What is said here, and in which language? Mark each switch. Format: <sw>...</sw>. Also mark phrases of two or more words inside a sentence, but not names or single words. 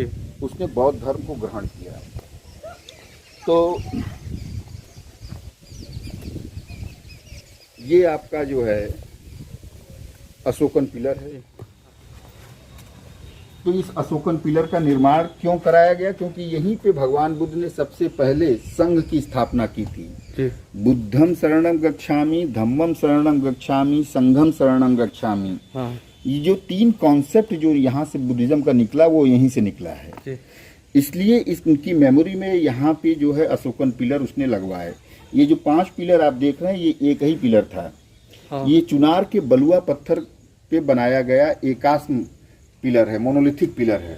<hi>उसने बौद्ध धर्म को ग्रहण किया। तो ये आपका जो है अशोकन पिलर है। तो इस अशोकन पिलर का निर्माण क्यों कराया गया? क्योंकि यहीं पे भगवान बुद्ध ने सबसे पहले संघ की स्थापना की थी।</hi> <pi>बुद्धम शरणं गच्छामि, धम्मम शरणं गच्छामि, संघम शरणं गच्छामि।</pi> <hi>हाँ ये जो 3 कॉन्सेप्ट जो यहाँ से बुद्धिज्म का निकला वो यहीं से निकला है। इसलिए इसकी मेमोरी में यहाँ पे जो है अशोकन पिलर उसने लगवाए। ये जो 5 पिलर आप देख रहे हैं ये एक ही पिलर था। हाँ। ये चुनार के बलुआ पत्थर पे बनाया गया एकाश पिलर है, मोनोलिथिक पिलर है।</hi>